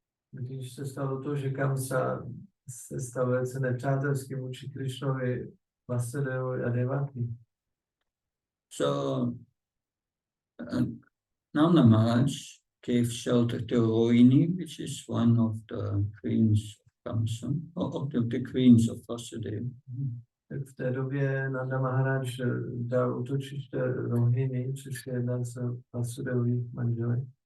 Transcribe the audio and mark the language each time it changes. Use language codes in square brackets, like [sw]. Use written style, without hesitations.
[cs] Když se stalo to, že Kamsa se stal velice nepřátelský vůči Krišnovi, Vasudevovi a Devaki. [en] So Nanda Maharaj gave shelter to Rohini, which is one of the queens of Kamsa, of the queens of Vasudeva. [cs] V té době Nanda Maharaj dal útočiště Rohini, což je jeden z Vasudevových manželek.